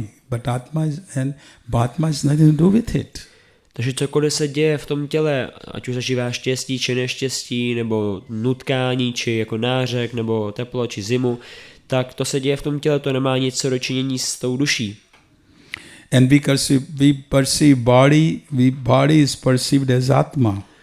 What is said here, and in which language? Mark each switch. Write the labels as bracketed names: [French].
[English] But Atma has nothing to do with it. [Czech] Takže cokoliv se děje v tom těle, ať už zažívá štěstí či neštěstí, nebo nutkání, či jako nářek, nebo teplo, či zimu, tak to se děje v tom těle, to nemá nic co dočinění s tou duší. [English] And because we perceive body is perceived as Atma.